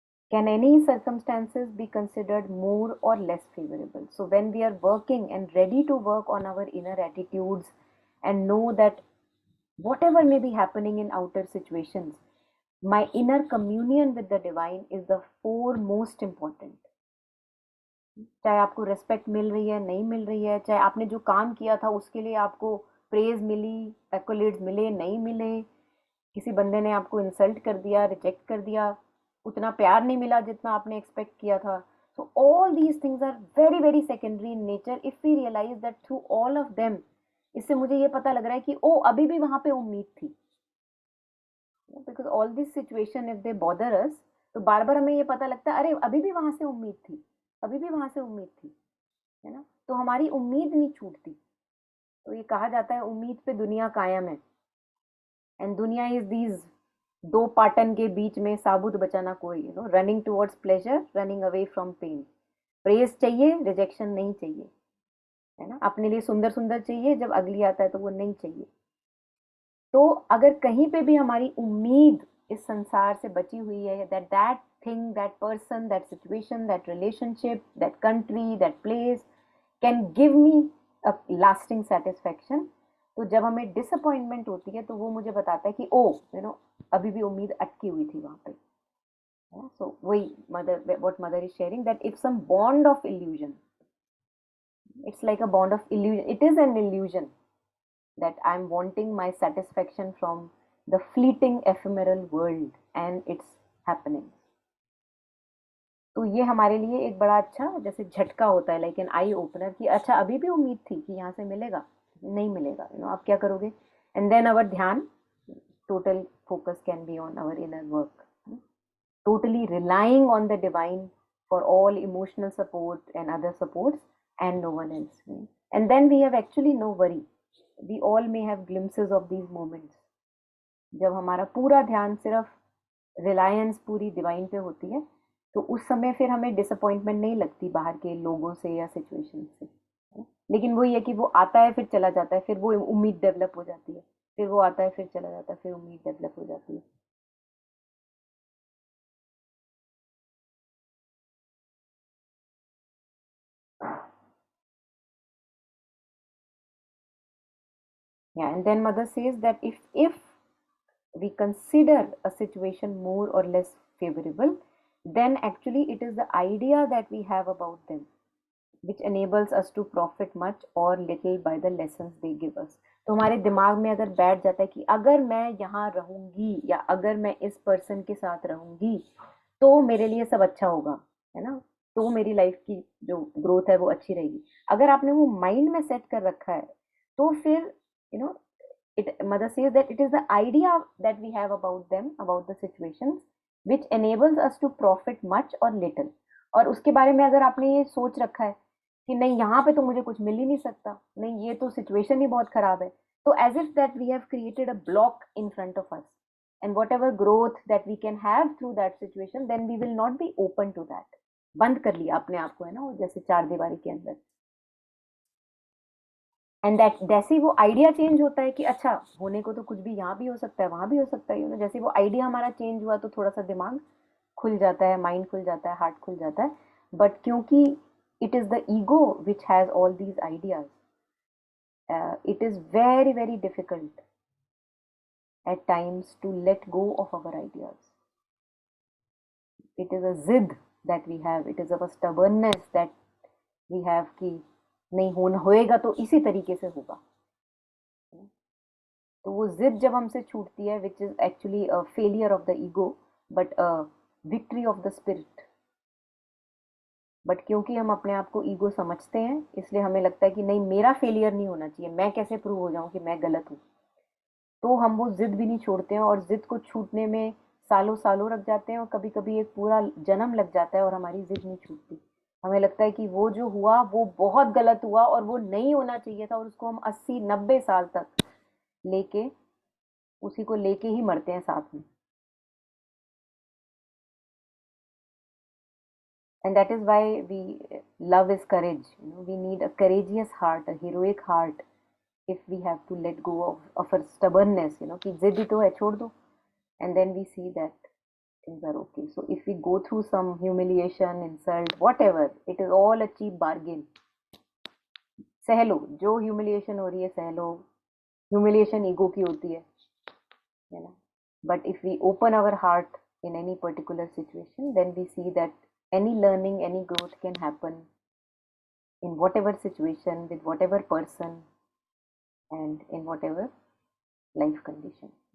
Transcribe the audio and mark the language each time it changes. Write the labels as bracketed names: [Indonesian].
[English] Can any circumstances be considered more or less favorable? So when we are working and ready to work on our inner attitudes, and know that whatever may be happening in outer situations, my inner communion with the divine is the foremost important. [Hindi] चाहे आपको respect मिल रही है, नहीं मिल रही है, चाहे आपने जो काम किया था उसके लिए आपको प्रेज मिली, एक्कोलेड्स मिले, नहीं मिले, किसी बंदे ने आपको इंसल्ट कर दिया, रिजेक्ट कर दिया, उतना प्यार नहीं मिला जितना आपने एक्सपेक्ट किया था. [English] So all these things are very secondary in nature if we realize that through all of them, [Hindi] इससे मुझे ये पता लग रहा है कि ओ अभी भी वहां पे उम्मीद थी. [English] Because all this situation, if they bother us, [Hindi] तो बार बार हमें ये पता लगता है, अरे अभी भी वहां से उम्मीद थी, अभी भी वहां से उम्मीद थी, है ना. तो हमारी उम्मीद नहीं छूटती. तो ये कहा जाता है उम्मीद पे दुनिया कायम है, एंड दुनिया इज दीज दो पाटन के बीच में साबुत बचाना कोई, [English] Running towards pleasure, running away from pain. [Hindi] Praise चाहिए, रिजेक्शन नहीं चाहिए, है ना. अपने लिए सुंदर सुंदर चाहिए, जब अगली आता है तो वो नहीं चाहिए. तो अगर कहीं पे भी हमारी उम्मीद इस संसार से बची हुई है, [English] that thing, that person, that situation, that relationship, that country, that place can give me a lasting satisfaction, [Hindi] तो जब हमें डिसअपॉइंटमेंट होती है तो वो मुझे बताता है कि ओ अभी भी उम्मीद अटकी हुई थी वहां पे. [English] So वही mother, what mother is sharing, that if some bond of illusion, it's like a bond of illusion, it is an illusion that I'm wanting my satisfaction from the fleeting ephemeral world and its happening. [Hindi] तो ये हमारे लिए एक बड़ा अच्छा जैसे झटका होता है, [English] like an eye opener, [Hindi] कि अच्छा अभी भी उम्मीद थी कि यहाँ से मिलेगा, नहीं मिलेगा, आप क्या करोगे. [English] And then our dhyan, total focus can be on our inner work, totally relying on the divine for all emotional support and other supports, and no one else. And then we have actually no worry. We all may have glimpses of these moments [Hindi] जब हमारा पूरा ध्यान सिर्फ रिलायंस पूरी divine पे होती है, तो उस समय फिर हमें डिसअपॉइंटमेंट नहीं लगती बाहर के लोगों से या सिचुएशन से, है ना? लेकिन वही है कि वो आता है फिर चला जाता है, फिर वो उम्मीद डेवलप हो जाती है, फिर वो आता है फिर चला जाता है, फिर उम्मीद डेवलप हो जाती है. [English] Yeah, and then mother says that if we consider a situation more or less favorable, then actually it is the idea that we have about them which enables us to profit much or little by the lessons they give us. [Hindi] तो हमारे दिमाग में अगर बैठ जाता है कि अगर मैं यहाँ रहूंगी या अगर मैं इस पर्सन के साथ रहूंगी तो मेरे लिए सब अच्छा होगा, है ना, तो मेरी लाइफ की जो ग्रोथ है वो अच्छी रहेगी. अगर आपने वो माइंड में सेट कर रखा है तो फिर [English] You know mother says that it is the idea that we have about them, about the situations, which enables us to profit much or little. [Hindi] और उसके बारे में अगर आपने ये सोच रखा है कि नहीं यहाँ पे तो मुझे कुछ मिल ही नहीं सकता, नहीं ये तो सिचुएशन ही बहुत खराब है, तो [English] As if that we have created a block in front of us, and whatever growth that we can have through that situation, then we will not be open to that. [Hindi] बंद कर लिया अपने आप को, है ना, वो जैसे चार दीवारी के अंदर. एंड दैट जैसे ही वो आइडिया चेंज होता है कि अच्छा होने को तो कुछ भी यहाँ भी हो सकता है वहां भी हो सकता है, जैसे वो आइडिया हमारा चेंज हुआ तो थोड़ा सा दिमाग खुल जाता है, माइंड खुल जाता है, हार्ट खुल जाता है. [English] But क्योंकि it is the ego which has all these ideas, it is very very difficult at times to let go of our ideas. It is a zid that we have, it is our stubbornness that we have [Hindi] कि नहीं होएगा तो इसी तरीके से होगा. तो वो जिद जब हमसे छूटती है, [English] Which is actually a failure of the ego but a victory of the spirit. [Hindi] But क्योंकि हम अपने आप को ईगो समझते हैं इसलिए हमें लगता है कि नहीं मेरा फेलियर नहीं होना चाहिए, मैं कैसे प्रूव हो जाऊं कि मैं गलत हूँ. तो हम वो जिद भी नहीं छोड़ते हैं और जिद को छूटने में सालों सालों लग जाते हैं और कभी कभी एक पूरा जन्म लग जाता है और हमारी जिद नहीं छूटती. हमें लगता है कि वो जो हुआ वो बहुत गलत हुआ और वो नहीं होना चाहिए था, और उसको हम 80-90 साल तक लेके उसी को लेके ही मरते हैं साथ में. [English] And that is why we love is courage, we need a courageous heart, a heroic heart, if we have to let go of our stubbornness, [Hindi] कि जिद ही तो है छोड़ दो. [English] And then we see that things are okay. So if we go through some humiliation, insult, whatever, it is all a cheap bargain. [Hindi] सह लो, जो humiliation हो रही है सह लो, ह्यूमिलिएशन ईगो की होती है ना. [English] But if we open our heart in any particular situation, then we see that any learning, any growth can happen in whatever situation, with whatever person, and in whatever life condition.